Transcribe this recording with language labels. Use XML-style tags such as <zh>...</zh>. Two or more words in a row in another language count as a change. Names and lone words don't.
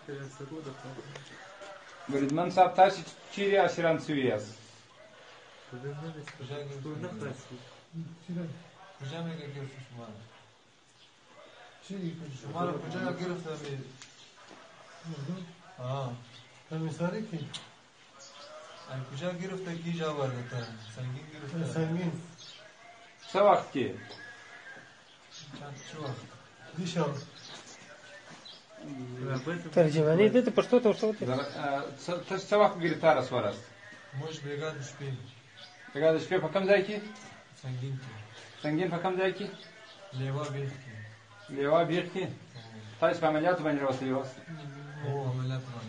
<ps>بریدمن صاحب تاسې چیرې اسیران شوي یاست؟</ps> <fa>کجا میگه گرفت شما رو؟ شما رو کجا گرفتن؟ کمیساری کی؟ کجا گرفته کی جا برده؟ سنگین گرفته؟ سنگین.</fa> <ps>څه وخت کې؟</ps> <fa>چه وقت؟ دیشب.</fa> <ps>ترجمانی ده ته پښتو ته ورته تاسو څه وخت ګرفتاره سواست؟ موږ بیګا د شپې. بیګا د شپې په کوم ځای کې؟ سنگین کې. سنگین په کوم ځای کې؟ لیوا بیخ کې. لیوا بیخ کې؟ تاسو په عملیاتو باندې راوستلي واست؟ هو عملیات باندې.</ps>